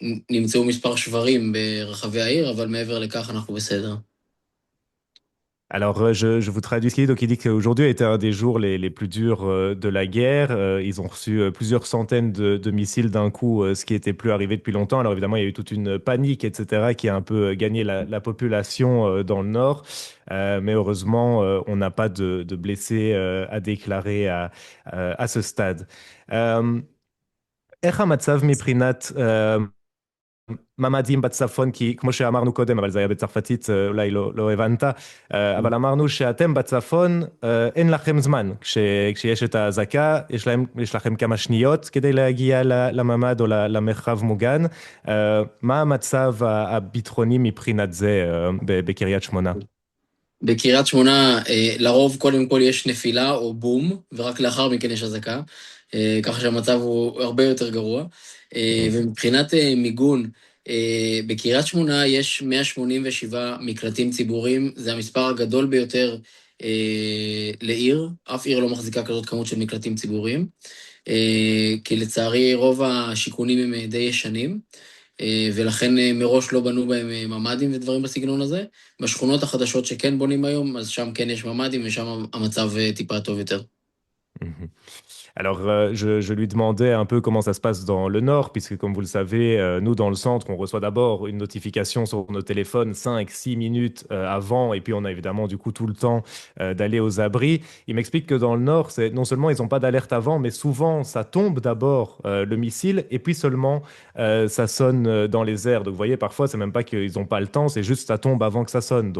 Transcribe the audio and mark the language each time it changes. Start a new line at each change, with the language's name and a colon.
Hebrew: נמצאו מספר שברים ברחבי העיר, אבל מעבר לכך אנחנו בסדר.
French: Alors, je vous traduis ce qu'il dit. Donc, il dit qu'aujourd'hui a été un des jours les plus durs de la guerre. Ils ont reçu plusieurs centaines de missiles d'un coup, ce qui n'était plus arrivé depuis longtemps. Alors, évidemment, il y a eu toute une panique, etc., qui a un peu gagné la population dans le nord. Mais heureusement, on n'a pas de blessés à déclarer à ce stade.
Hebrew: איך המצב מבחינת ממ"דים בצפון, כי כמו שאמרנו קודם, אבל זה היה בצרפתית, אולי לא הבנת, אבל אמרנו שאתם בצפון, אין לכם זמן. כשיש את האזעקה, יש לכם כמה שניות כדי להגיע לממ"ד או למרחב מוגן. מה המצב הביטחוני מבחינת זה בקריית שמונה? בקריית שמונה, לרוב קודם כל יש נפילה או בום, ורק לאחר מכן יש אזעקה, ככה שהמצב הוא הרבה יותר גרוע. ומבחינת מיגון, בקריית שמונה יש 187 מקלטים ציבוריים, זה המספר הגדול ביותר לעיר, אף עיר לא מחזיקה כזאת כמות של מקלטים ציבוריים, כי לצערי רוב השיכונים הם די ישנים, ולכן מראש לא בנו בהם ממ"דים ודברים בסגנון הזה. בשכונות החדשות שכן בונים היום, אז שם כן יש ממ"דים ושם המצב טיפה טוב יותר.
French: Alors, je lui demandais un peu comment ça se passe dans le nord, puisque comme vous le savez, nous, dans le centre, on reçoit d'abord une notification sur nos téléphones 5-6 minutes avant, et puis on a évidemment du coup tout le temps d'aller aux abris. Il m'explique que dans le nord, non seulement ils n'ont pas d'alerte avant, mais souvent ça tombe d'abord le missile, et puis seulement ça sonne dans les airs. Donc vous voyez, parfois, c'est même pas qu'ils n'ont pas le temps, c'est juste ça tombe avant que ça sonne.